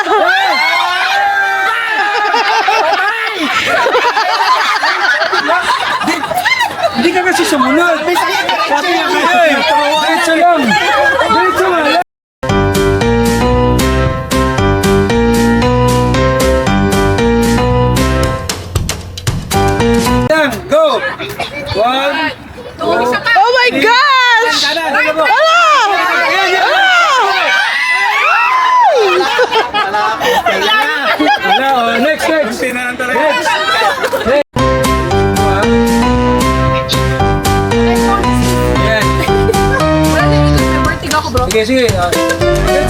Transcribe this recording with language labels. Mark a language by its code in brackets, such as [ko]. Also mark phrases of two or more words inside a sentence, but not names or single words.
[tl] Hindi ka kasi sumunod. Sabi niya kayo eh. Diretso lang. Diretso lang. Yan, go! 1, 2, [en] Oh my gosh! [tl] wala, oh, next. Next. Yan. Sige. Diretso.